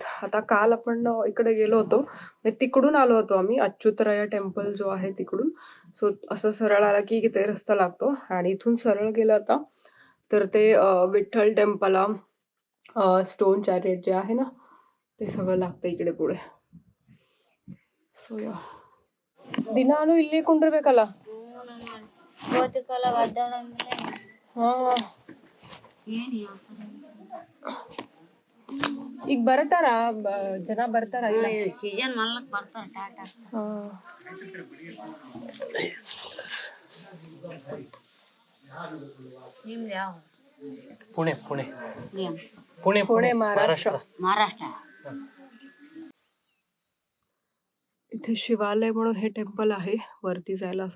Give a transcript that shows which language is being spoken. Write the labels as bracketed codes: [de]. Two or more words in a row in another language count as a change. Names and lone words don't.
[mr] आता काल आपण इकडे गेलो होतो, तिकडून आलो होतो आम्ही. अच्युतराया टेम्पल जो आहे तिकडून. सो असं सरळ आला की इथे रस्ता लागतो. आणि इथून सरळ गेलं आता तर ते विठ्ठल टेम्पल, [en] stone chariot [mr] जे आहे ना ते सगळं लागतं इकडे पुढे. [en] so yeah [kn] ದಿನಾನು ಇಲ್ಲಿ ಕುಂಡಿರ್ಬೇಕಲ್ಲ. ಈಗ ಬರ್ತಾರ ಜನ, ಬರ್ತಾರ? ಸೀಸನ್ ಮಲ್ಲಕ್ ಬರ್ತಾರ. ಟಾಟಾ [mr] पुणे पुणे पुणे पुणे महाराष्ट्र. महाराष्ट्र. इथे शिवालय म्हणून हे टेम्पल आहे वरती जायला असं.